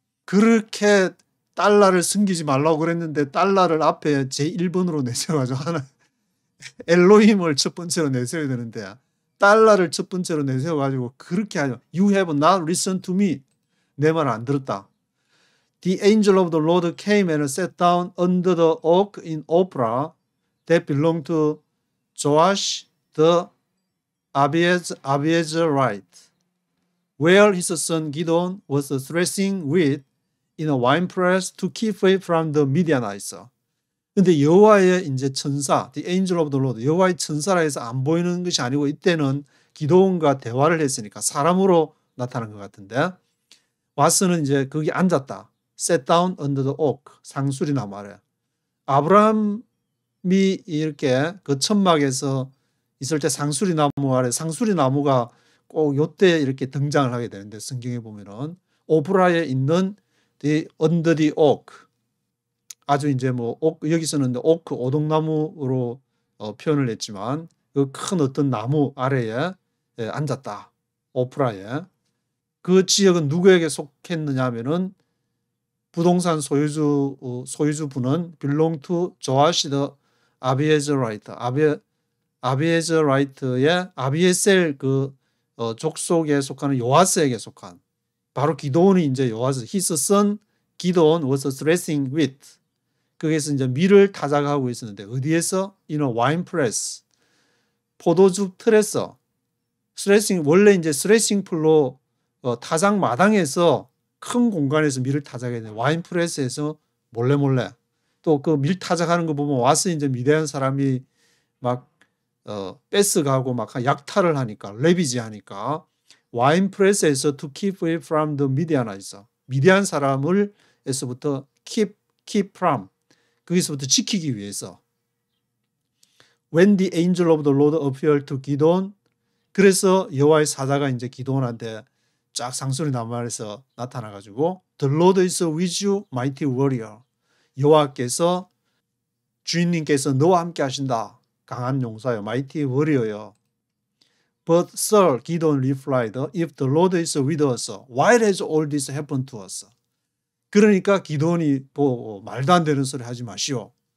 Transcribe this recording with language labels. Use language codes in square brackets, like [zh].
[ko] 그렇게 달러를 숨기지 말라고 그랬는데 달러를 앞에 제1번으로 내세워가지고 하나 엘로힘을 첫 번째로 내세워야 되는데 달러를 첫 번째로 내세워가지고 그렇게 하죠. [en] You have not listened to me. [ko] 내 말을 안 들었다. [en] The angel of the Lord came and sat down under the oak in Ophrah that belonged to Joash the Abiezrite, where his son Gideon was threshing wheat in a winepress to keep away from the Midianites. [ko] 근데 여호와의 이제 천사, the angel of the Lord, 여호와의 천사라 해서 안 보이는 것이 아니고 이때는 기드온과 대화를 했으니까 사람으로 나타난 것 같은데 와서는 이제 거기 앉았다. [en] Sat down under the oak, 상수리 나무 아래. [ko] 아브라함이 이렇게 그 천막에서 있을 때 상수리 나무 아래, 상수리 나무가 꼭 요때 이렇게 등장을 하게 되는데 성경에 보면은 오프라에 있는 under the oak, 아주 이제 뭐 여기서는 오크 오동나무로 표현을 했지만 그 큰 어떤 나무 아래에 앉았다. 오프라에. 그 지역은 누구에게 속했느냐 하면은 부동산 소유주분은 [en] belong to Joash the Abiezrite. [ko] 아비에즈라이트의 아비에셀 그 족속에 속하는 요아스에게 속한 바로 기드온이 이제 요아스. [en] His son Gideon was threshing wheat. [ko] 거기에서 이제 밀을 타작하고 있었는데 어디에서? [en] In a wine press. 포도주 틀에서. [ko] 스레싱 원래 이제 스레싱 풀로 타작 마당에서 큰 공간에서 밀을 타작해야 돼. 와인 프레스에서 몰래 또 그 밀 타작하는 거 보면 와서 이제 미대한 사람이 막 뺏어가고 막 약탈을 하니까 레비지 하니까 와인 프레스에서 [en] to keep away from the Midianites. [ko] 미디안 사람을 에서부터 keep from 거기서부터 지키기 위해서. [en] When the angel of the Lord appeared to Gideon, [ko] 그래서 여호와의 사자가 이제 기드온한테 쫙 상수리 나무 아래서 나타나가지고 [en] The Lord is with you, mighty warrior. [ko] 여호와께서 주인님께서 너와 함께 하신다. 강한 용사여, mighty warrior여. [en] But sir, Gideon replied, if the Lord is with us, why has all this happened to us? [ko] 그러니까 기드온이 보고 말도 안 되는 소리 하지 마시오.